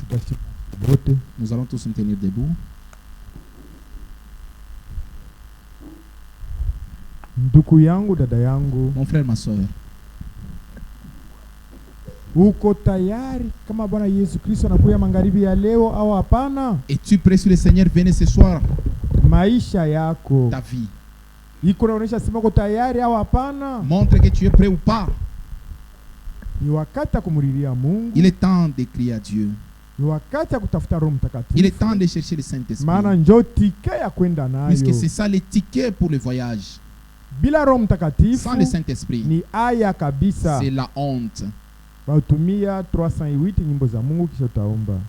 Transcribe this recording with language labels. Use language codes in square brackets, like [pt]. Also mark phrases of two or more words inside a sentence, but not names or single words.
[sw] wote. [fr] Nous allons tous nous tenir debout. [sw] Ndugu yangu, dada yangu, [fr] Mon frère, ma soeur, [sw] uko tayari kama Bwana Yesu Kristo anakuja magharibi ya leo au hapana? [fr] es-tu prêt sur le Seigneur venez ce soir? [sw] Maisha yako [fr] Ta vie. [sw] iko naonyesha sema uko tayari au hapana? [fr] Montre que tu es prêt ou pas. [sw] Ni wakati ya kumlilia Mungu, [fr] Il est temps de crier à Dieu. [sw] ni wakati ya kutafuta Roho [fr] Il est [sw] Mtakatifu, [fr] temps de chercher le Saint-Esprit. [sw] maana njoo tike ya kwenda [fr] Puisque [sw] nayo. [fr] c'est ça le ticket pour le voyage. [sw] Bila Roho Mtakatifu [fr] Sans le Saint-Esprit, [sw] ni aya kabisa. [fr] c'est la honte. [sw] Bautumia 308 nyimbo za Mungu, kisha utaomba.